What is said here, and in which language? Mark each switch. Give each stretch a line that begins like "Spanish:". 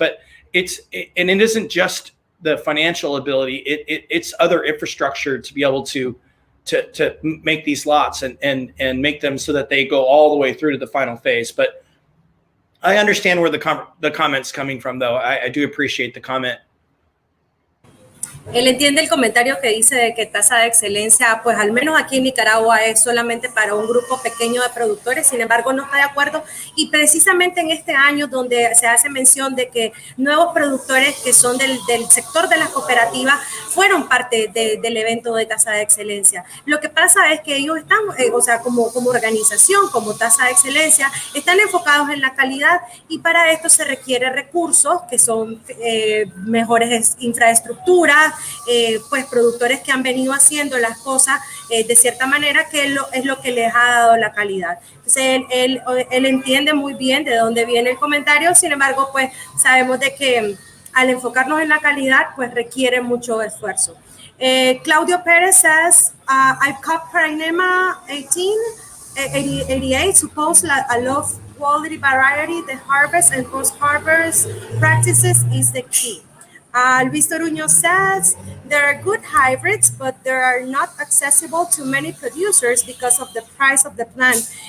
English: But it isn't just the financial ability, it's other infrastructure to be able to make these lots and make them so that they go all the way through to the final phase. But I understand where the comment's coming from, though. I do appreciate the comment.
Spanish: Él entiende el comentario que dice de que tasa de excelencia, pues al menos aquí en Nicaragua es solamente para un grupo pequeño de productores, sin embargo no está de acuerdo, y precisamente en este año donde se hace mención de que nuevos productores que son del sector de las cooperativas fueron parte del evento de tasa de excelencia. Lo que pasa es que ellos están, como organización, como tasa de excelencia, están enfocados en la calidad y para esto se requiere recursos que son mejores infraestructuras, pues productores que han venido haciendo las cosas de cierta manera que es lo que les ha dado la calidad. Entonces él entiende muy bien de dónde viene el comentario, sin embargo pues sabemos de que al enfocarnos en la calidad pues requiere mucho esfuerzo.
English: Claudio Pérez says, I've cut Paranema 88, suppose a low quality variety, the harvest and post-harvest practices is the key. Luis Toruño says, there are good hybrids, but they are not accessible to many producers because of the price of the plant.